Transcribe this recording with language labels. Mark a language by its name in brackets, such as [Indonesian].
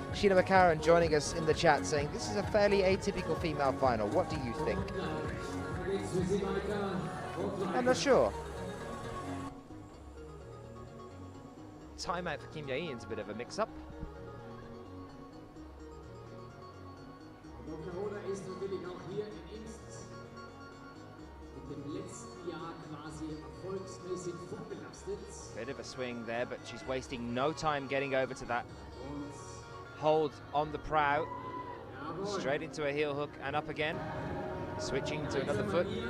[English] Sheena McCarron joining us in the chat saying, this is a fairly atypical female final. What do you think? I'm not sure. Timeout for Kim Jae-in's a bit of a mix-up. [German] Momoka Oda ist natürlich auch hier in Imst mit dem letzten Jahr quasi erfolgsmäßig vorbelastet. [English] Bit of a swing there, but she's wasting no time getting over to that hold on the prow. Straight into a heel hook and up again. Switching to another foot.